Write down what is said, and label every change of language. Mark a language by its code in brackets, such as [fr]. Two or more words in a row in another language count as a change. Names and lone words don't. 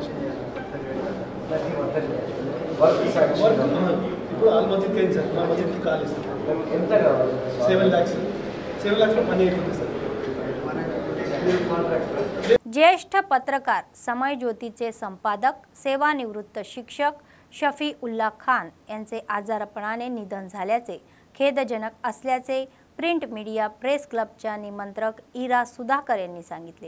[te] ఇప్పుడు ఆల్ మస్జిద్కి అయింది సార్, మా మస్జిద్కి కాలేదు సార్. ఎంత కావాలి? 7 lakhs. 7 lakhsలో పని అయిపోతుంది సార్. [mr] ज्येष्ठ पत्रकार समय ज्योतीचे संपादक सेवानिवृत्त शिक्षक शफी उल्ला खान यांचे आजारपणाने निधन झाल्याचे खेदजनक असल्याचे प्रिंट मीडिया प्रेस क्लबच्या निमंत्रक इरा सुधाकर यांनी सांगितले.